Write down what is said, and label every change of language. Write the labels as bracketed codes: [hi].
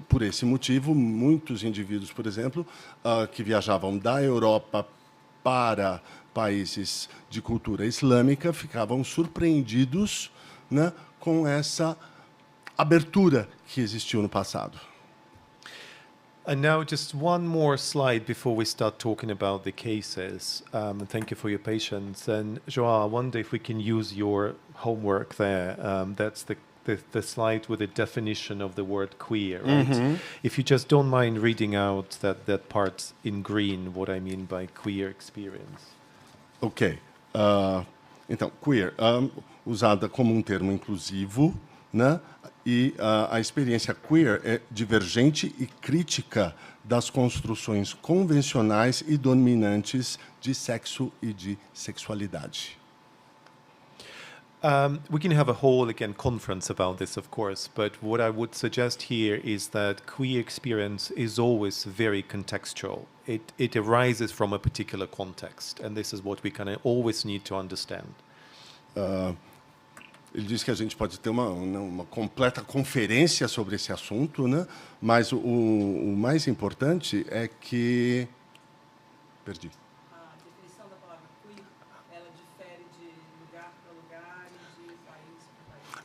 [pt] Por esse motivo, muitos indivíduos, por exemplo, que viajavam da Europa para países de cultura islâmica, ficavam surpreendidos, né, com essa abertura que existiu no passado. [en] And now just one more slide before we start talking about the cases. Thank you for your patience. And Joao, I wonder if we can use your homework there. That's the slide with the definition of the word queer, right? Mm-hmm. If you just don't mind reading out that part in green, what I mean by queer experience. Ok. [pt] Então, queer, usada como termo inclusivo, né? E a experiência queer é divergente e crítica das construções convencionais e dominantes de sexo e de sexualidade. [en] We can have a whole, again, conference about this, of course, but what I would suggest here is that queer experience is always very contextual. It arises from a particular context, and this is what we kind of always need to understand. [pt] Ele diz que a gente pode ter uma completa conferência sobre esse assunto, né? Mas o mais importante é que... Perdi. A definição da palavra queer, ela difere de lugar para lugar e de país para país.